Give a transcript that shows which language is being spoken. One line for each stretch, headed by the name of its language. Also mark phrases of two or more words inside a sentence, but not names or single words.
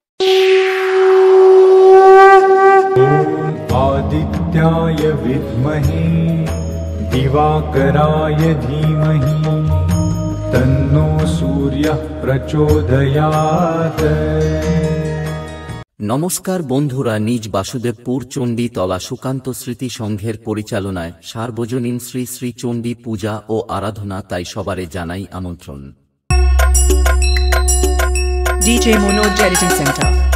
Sanskrit: आदित्याय विद्महे दिवाकराय धीमहि तन्नो सूर्यः प्रचोदयात्।
Bangla: নমস্কার বন্ধুরা, নিজ বাসুদেবপুর চণ্ডী তলা সুকান্ত স্মৃতি সংঘের পরিচালনায় সার্বজনীন শ্রী শ্রী চণ্ডী পূজা ও আরাধনা, তাই সবারে জানাই আমন্ত্রণ। DJ Monoj Editing Center।